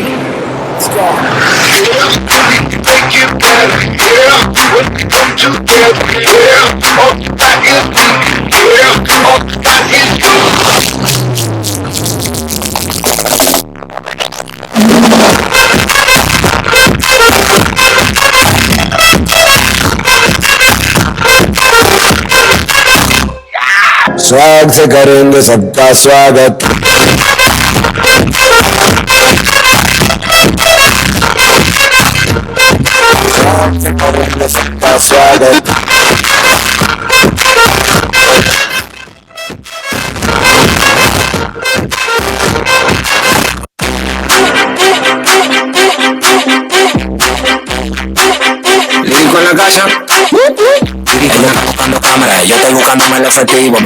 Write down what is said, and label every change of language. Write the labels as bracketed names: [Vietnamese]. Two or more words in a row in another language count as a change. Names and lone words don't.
[English] Let's go. Make it better, yeah. When we come together, yeah. All that is me, yeah. All that is you. [Hindi] स्वाग से करेंगे सबका स्वागत स्वाग से करेंगे सबका स्वागत [Spanish] Lírico en la casa. Buscando cámaras, yo estoy buscándome el efectivo.